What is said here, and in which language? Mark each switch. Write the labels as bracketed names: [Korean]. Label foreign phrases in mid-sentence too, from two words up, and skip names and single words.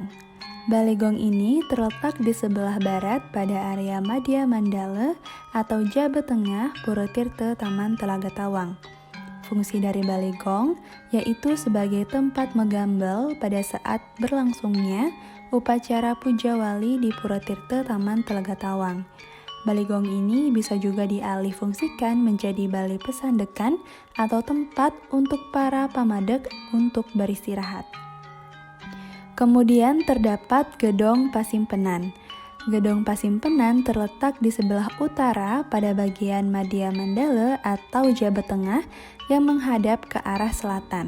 [Indonesian] Balegong ini terletak di sebelah barat pada area Madya Mandala atau Jabat Tengah Pura Tirta Taman Telaga Tawang. Fungsi dari Balegong yaitu sebagai tempat megambal pada saat berlangsungnya upacara Puja Wali di Pura Tirta Taman Telaga Tawang. Balegong ini bisa juga dialih fungsikan menjadi balai pesandekan atau tempat untuk para pamadek untuk beristirahat. Kemudian terdapat Gedong Pasimpenan. Gedong Pasimpenan terletak di sebelah utara pada bagian Madya Mandala atau Jabat Tengah yang menghadap ke arah selatan.